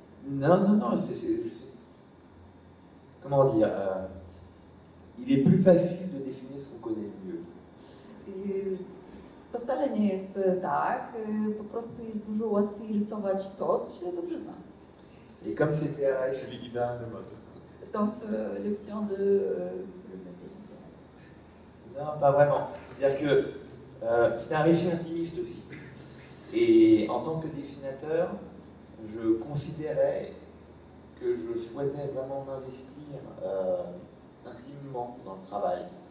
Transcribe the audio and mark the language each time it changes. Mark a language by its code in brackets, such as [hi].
[fr] Non, comment dire, il est plus facile de dessiner ce qu'on connaît mieux. [pl] To wcale nie jest tak, po prostu jest dużo łatwiej rysować to, co się dobrze zna. [fr] Et comme c'était un rêve, [pl] Czyli idealny model. [fr] Donc, l'option de le modèle idéal. non, pas vraiment. C'est-à-dire que c'est un récit intimiste aussi. Et en tant que dessinateur, je considérais que je souhaitais vraiment m'investir intimement dans le travail.